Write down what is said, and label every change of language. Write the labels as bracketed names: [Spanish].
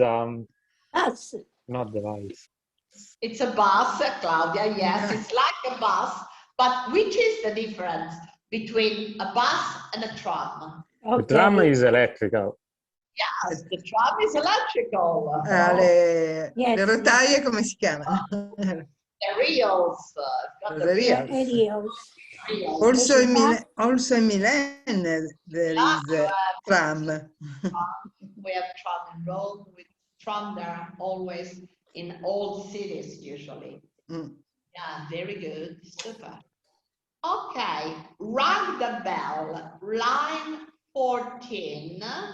[English] Us. not device. It's a bus, Claudia, yes, it's like a bus, but which is the difference between a bus and a tram? The tram is electrical. Yes, the tram is electrical. [Italian] Le rotaie come si chiamano? [English] The reels. The reels. Also in Milan there is a tram. We have tram in Rome, with tram there always in old cities usually. Yeah, very good, super. Okay, ring the bell, line 14.